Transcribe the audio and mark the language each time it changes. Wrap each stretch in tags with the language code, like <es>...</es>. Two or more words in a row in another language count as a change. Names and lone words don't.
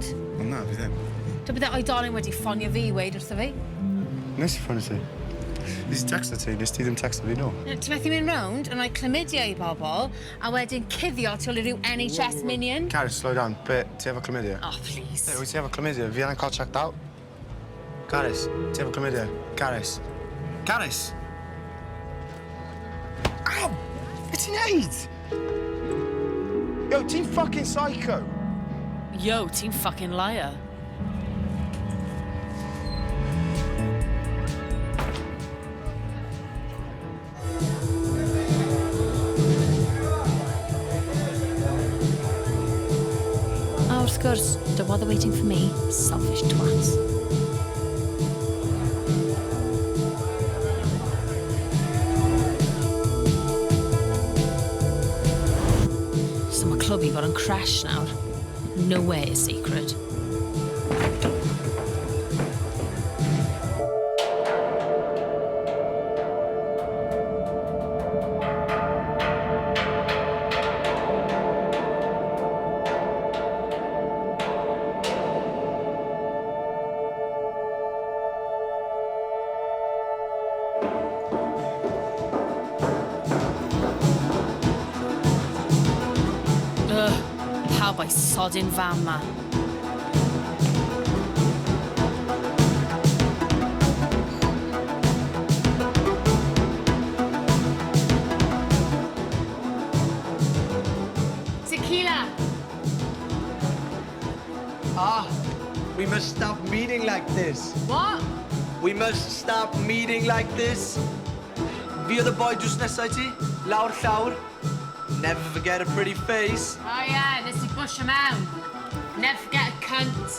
<cy>Na, fi ddim. Dy byddai oedolyn wedi ffonio fi i weid wrtho fi. Nes i ffonio ti? Nes i texto ti, nes ti ddim texto fi, no? Ti methu mynd rownd yn rhoi chlamydia i bobl a wedyn cuddio tu ôl i ryw NHS minion. Carys,</cy> <en>slow down.</en> <cy>Be, ti efo chlamydia?</cy> <en>Oh, please.</en> <cy>Hey, wyt ti efo chlamydia? Fi angen cael</cy> <en>checked out.</en> <cy>Carys, ti efo chlamydia? Carys. Carys! Ow! Be ti'n neud? Yo, ti'n</cy> <en>fucking psycho.</en> <cy>Yo, ti'n</cy> <en>fucking liar.</en> <cy>Oh, wrth gwrs,</cy> <en>don't bother waiting for me, selfish twats.</en> <cy>So mae Clwb Ifor yn crash nawr.</cy> <en>Nowhere is secret.</en> <cy>Pawb a'i sodyn fam ma.</cy> <en>Tequila! We must stop meeting like this. What? We must stop meeting like this.</en> <cy>Fi oedd y boi drws nesau ti, lawr llawr.</cy> <en>Never forget a pretty face. Oh yeah, this is bush mewn. Never forget a cunt.</en>